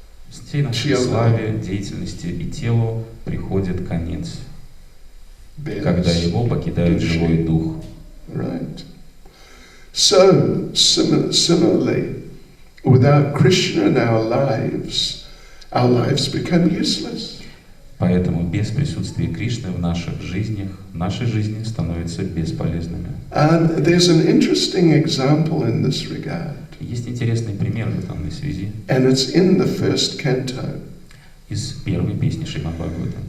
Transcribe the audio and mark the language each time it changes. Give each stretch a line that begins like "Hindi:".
Russian: Всей нашей славе, деятельности и телу приходит конец, когда его покидает живой дух.
English: Right. So, similarly, without Krishna in our lives become useless.
Russian: Поэтому без присутствия Кришны в наших жизнях, наши жизни становятся бесполезными.
English: There's an interesting example in this regard.
Russian: Есть интересный пример в данной связи.
English: And it's in the first canto.
Russian: из первой песни Шримад-Бхагаватам.